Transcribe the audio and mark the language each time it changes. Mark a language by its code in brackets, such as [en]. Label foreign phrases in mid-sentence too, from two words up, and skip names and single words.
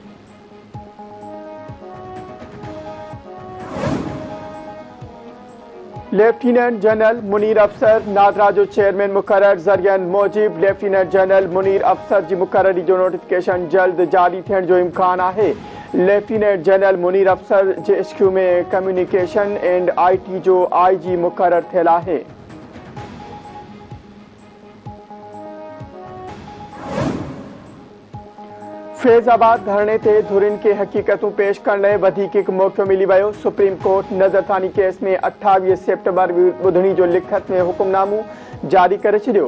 [sd] लेफ्टिनेंट जनरल मुनीर अफसर नादरा जो चेयरमैन मुक़रर। ज़रियनि मूजिब लेफ्टिनेंट जनरल मुनीर अफसर जी मुक़ररी जो नोटिफिकेशन जल्द जारी थियण जो इम्कान आहे। लेफ्टिनेंट जनरल मुनीर अफसर JSQ में कम्युनिकेशन एंड IT जो IG मुक़रर थियल आहे। फैज़ाबाद धरणे ते धुरिन के हक़ीक़तूं पेश करण लाइ वधीक हिकु मौक़ो मिली वियो। सुप्रीम कोर्ट नज़रसानी केस में 28 सेप्टेंबर ॿुधणी जो लिखत में हुकुमनामो जारी करे छॾियो।